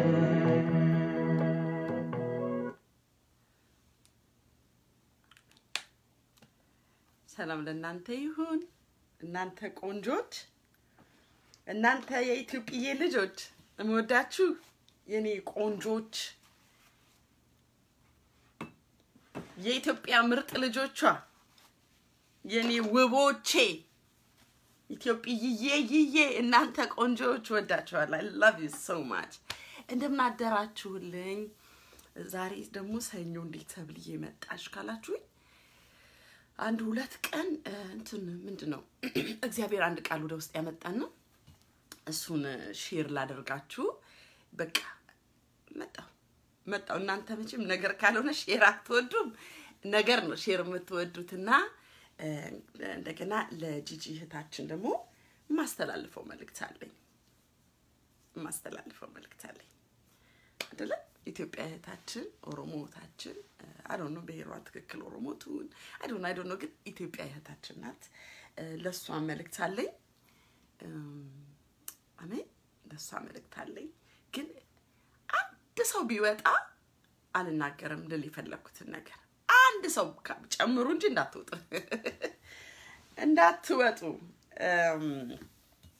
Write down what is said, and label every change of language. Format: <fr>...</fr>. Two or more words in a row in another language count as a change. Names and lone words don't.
<am>ሰላም ለእናንተ ይሁን እናንተ ቆንጆች እናንተ የኢትዮጵያ ልጆች እምወዳችሁ የኔ ቆንጆች የኢትዮጵያ ምርጥ ልጆቿ የኔ ውቦቼ ኢትዮጵያዬ እናንተ ቆንጆች ወዳችኋለሁ</am> <en>I love you so much</en> <am>እንደምን አደራችሁልኝ ዛሬ ደግሞ ሰኞ እንዴት ተብልዬ መጣሽ ካላችሁኝ አንድ ሁለት ቀን እንትን ምንድነው እግዚአብሔር አንድ ቃል ወደ ውስጥ ያመጣና እሱን ሼር ላደርጋችሁ በቃ መጣው እናንተ መቼም ነገር ካልሆነ ሼር አትወዱም ነገር ነው ሼር የምትወዱትና እንደገና ለጂጂ እህታችን ደግሞ ማስተላልፈው መልእክት አለኝ አይደለ ኢትዮጵያ እህታችን ኦሮሞ እህታችን</am> <en>I don't know</en> <am>በሄሯ ትክክል ኦሮሞ ትሁን</am> <en>I don't know</en> <am>ግን ኢትዮጵያ እህታችን ናት ለሷ መልእክት አለኝ አሜን ለሷ መልእክት አለኝ ግን አንድ ሰው ቢወጣ አልናገርም ልል የፈለኩትን ነገር አንድ ሰው ጨምሩ እንጂ እንዳትወጡ</am>